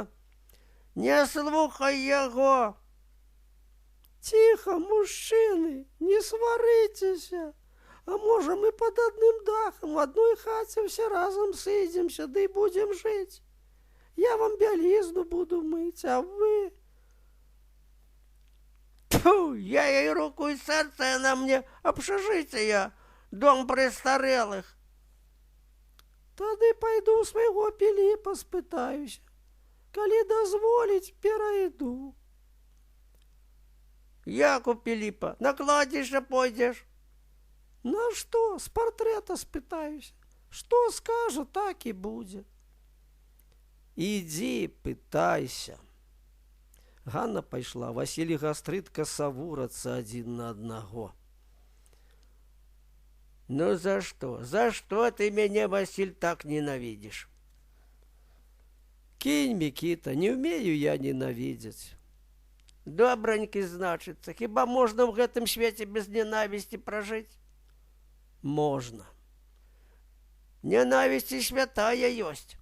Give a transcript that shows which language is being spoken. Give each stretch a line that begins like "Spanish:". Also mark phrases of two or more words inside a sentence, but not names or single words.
Belarusian: Не слухай яго! Ціха, мужчыны, не сварыцеся. А можа, мы пад адным дахам в адной хаце ўсе разам сыдземся, ды будзем жыць. Я вам бялізну буду мыць, а вы...
Russian: Тьфу, я ей руку и сердце, она мне общежитие, дом престарелых.
Belarusian: Тады пайду ў свайго Піліпа спытаюся. Калі дазволіць, перайду. Як у Піліпа?
Russian: На кладбище пойдешь?
Belarusian: На што? З партрэта спытаюся. Што скажа, так і будзе. Ідзі, пытайся. Ганна пайшла, Васіль і Гастрыт касавурацца адзін на аднаго.
Russian: Ну за что? За что ты мяне, Васіль, так ненавидишь?
Belarusian: Кінь, Мікіта, не ўмею я ненавідзець. Добранькі, значыцца, хіба можна ў гэтым свеце без ненавісці пражыць? Можна. Ненавісць і святая ёсць.